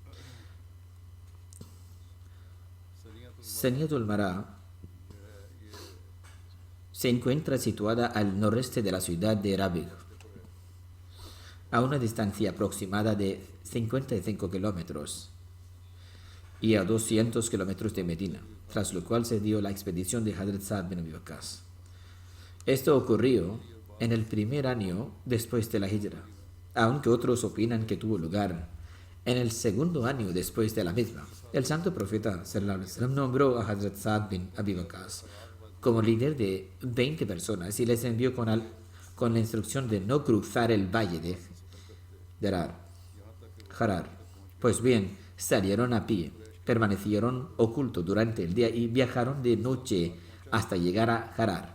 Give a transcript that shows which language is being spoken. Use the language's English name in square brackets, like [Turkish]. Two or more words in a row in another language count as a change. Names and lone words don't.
[Spanish] Saniatul Mara se encuentra situada al noreste de la ciudad de Rabigh, a una distancia aproximada de 55 kilómetros y a 200 kilómetros de Medina, tras lo cual se dio la expedición de Hazrat Sa'd bin Abi Waqqas. Esto ocurrió en el primer año después de la Hijra, aunque otros opinan que tuvo lugar en el segundo año después de la misma. El santo profeta [Arabic] صلى الله عليه وسلم [Spanish] nombró a Hazrat Sa'd bin Abi Waqqas como líder de 20 personas y les envió con la instrucción de no cruzar el valle de Harar. Pues bien, salieron a pie, permanecieron ocultos durante el día y viajaron de noche hasta llegar a Harar.